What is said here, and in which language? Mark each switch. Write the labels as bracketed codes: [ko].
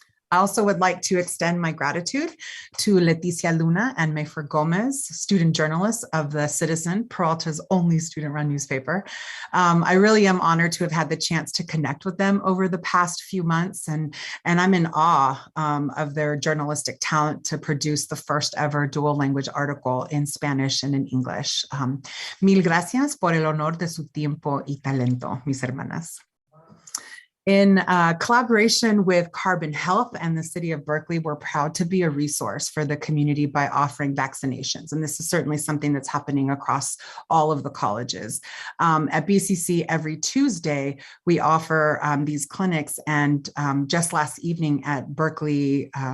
[en] I also would like to extend my gratitude to Leticia Luna and Mayfer Gomez, student journalists of The Citizen, Peralta's only student-run newspaper. I really am honored to have had the chance to connect with them over the past few months, and I'm in awe of their journalistic talent to produce the first ever dual language article in Spanish and in English. [es] Mil gracias por el honor de su tiempo y talento, mis hermanas. [en] In collaboration with Carbon Health and the City of Berkeley, we're proud to be a resource for the community by offering vaccinations. And this is certainly something that's happening across all of the colleges. At BCC, every Tuesday, we offer these clinics. And just last evening at Berkeley